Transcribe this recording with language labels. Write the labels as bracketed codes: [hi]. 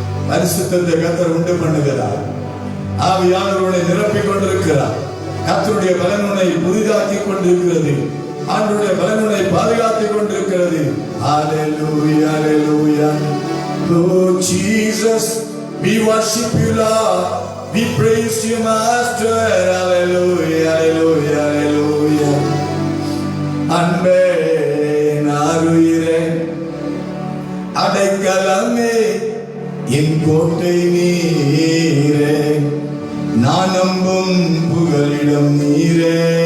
[ta] பரிசுத்தத்தை கர்த்தர் உண்டு பண்ணுகிறார். ஆவியானவரை நிரப்பிக் கொண்டிருக்கிறார். கர்த்தருடைய பலன் உன்னை புதிதாக்கி கொண்டிருக்கிறது. ஆண்டவருடைய பலன் உன்னை பாதுகாத்துக் கொண்டிருக்கிறது. ஹல்லேலூயா, ஹல்லேலூயா. [en] Lord Jesus, we worship you Lord, we praise you Master. Hallelujah, hallelujah, hallelujah. [ta] அன்பே நாருயிரே, அடைக்கலமே, என் கோட்டை நீரே, நான் நம்பும் புகலிடம் நீரே.